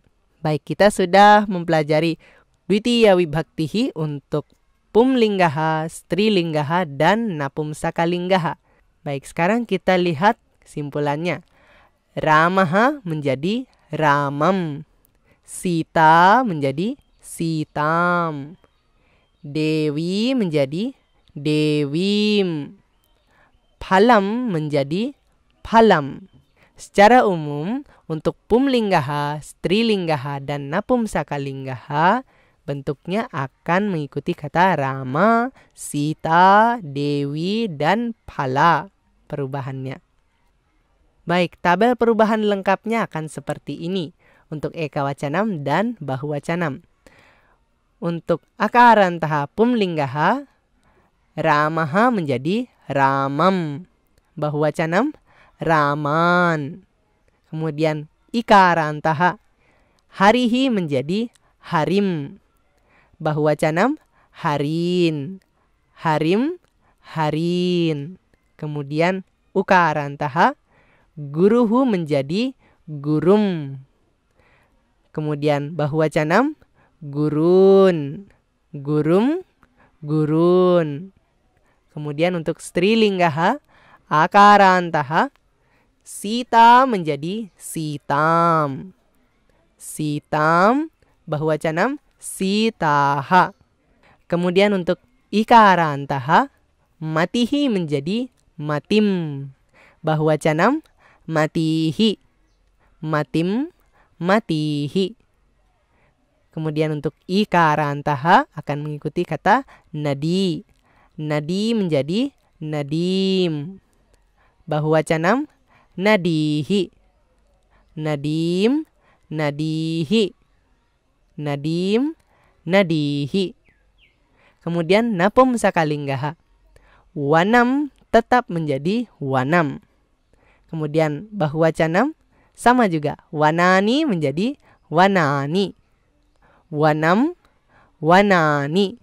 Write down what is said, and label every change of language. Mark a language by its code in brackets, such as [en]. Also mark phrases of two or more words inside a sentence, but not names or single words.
[id] Baik, kita sudah mempelajari [sa] dwitiya wibaktihi [id] untuk [sa] pumlinggaha, strilinggaha, [id] dan [sa] napum sakalinggaha. [id] Baik, sekarang kita lihat kesimpulannya. Ramaha menjadi ramam. Sita menjadi sitam. Dewi menjadi dewim. Phalam menjadi phalam. Secara umum untuk [sa] pumlinggaha, strilinggaha, [id] dan [sa] napum sakalinggaha [id] bentuknya akan mengikuti kata rama, sita, dewi, dan phala perubahannya. Baik, tabel perubahan lengkapnya akan seperti ini untuk ekawacanam dan bahuwacanam. Untuk [sa] akarantaha pumlinggaha, [id] ramaha menjadi ramam. [sa] Bahuwacanam, raman. [id] Kemudian [sa] ikarantaha, harihi [id] menjadi harim. [sa] Bahuwacanam, harin. Harim, harin. [id] Kemudian [sa] ukarantaha, guruhu [id] menjadi gurum. Kemudian bahuwacanam, [sa] gurun, gurum, gurun. [id] Kemudian untuk [sa] strilinggaha, akarantaha, [id] sita menjadi sitam. [sa] Sitam, bahuwacanam, sitaha. [id] Kemudian untuk [sa] ikarantaha, matihi [id] menjadi matim. [sa] Bahuwacanam, matihi. Matim, matihi. [id] Kemudian untuk ikarantaha akan mengikuti kata nadi. Nadi menjadi nadim. [sa] Bahuwacanam, nadihi. Nadim, nadihi. Nadim, nadihi. [id] Kemudian [sa] napumsakalinggaha, wanam [id] tetap menjadi wanam. Kemudian bahuwacanam sama juga, wanani menjadi wanani. [sa] Wanam, wanani.